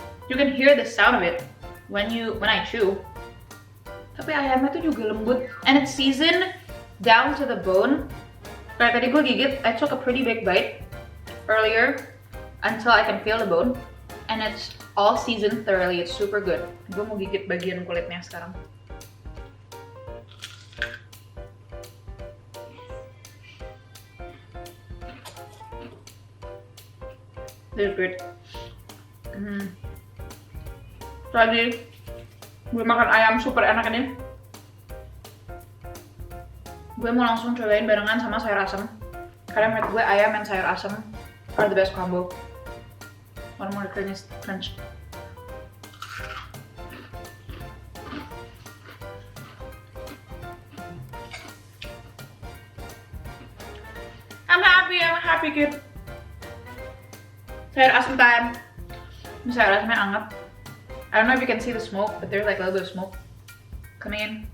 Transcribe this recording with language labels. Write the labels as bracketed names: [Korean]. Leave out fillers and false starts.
[English] You can hear the sound of it when I chew. [Indonesian] Tapi ayamnya tuh juga lembut, [English] and it's seasoned down to the bone. [Indonesian] Kayak tadi gue gigit, [English] I took a pretty big bite earlier until I can feel the bone, and it's all seasoned thoroughly. It's super good. [Indonesian] Gue mau gigit bagian kulitnya sekarang. [English] This is good. [Indonesian] Tadi gue makan ayam super enak ini. Gue mau langsung cobain barengan sama sayur asem. Karena menurut gue ayam dan sayur asem [English] are the best combo. One more crunch. I'm happy kid. [Indonesian] Sayur asem time. Ini sayur asemnya anget. [English] I don't know if you can see the smoke, but there's like a little bit of smoke coming in.